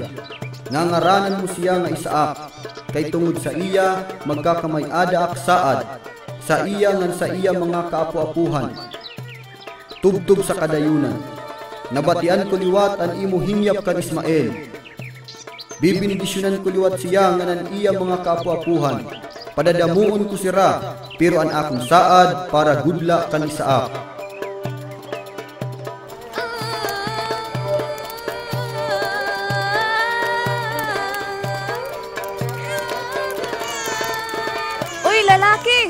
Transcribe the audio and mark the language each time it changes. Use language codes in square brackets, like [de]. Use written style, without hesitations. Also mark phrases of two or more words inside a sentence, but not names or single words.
[war] Ngangaranan mo siya nga Isaak, kay tungod sa iya magkakamay-ada ak saad, sa iya ngan sa iya mga kaapu-apuhan. Tubtub sa kadayunan, nabatian ko liwat ang imo himyap kan Ismael. Bibindisyonan ko liwat siya nga nan iya mga kaapu-apuhan. Padadamuon ko sira, pero ang akong saad para gudla kan Isaak. Uy, lalaki!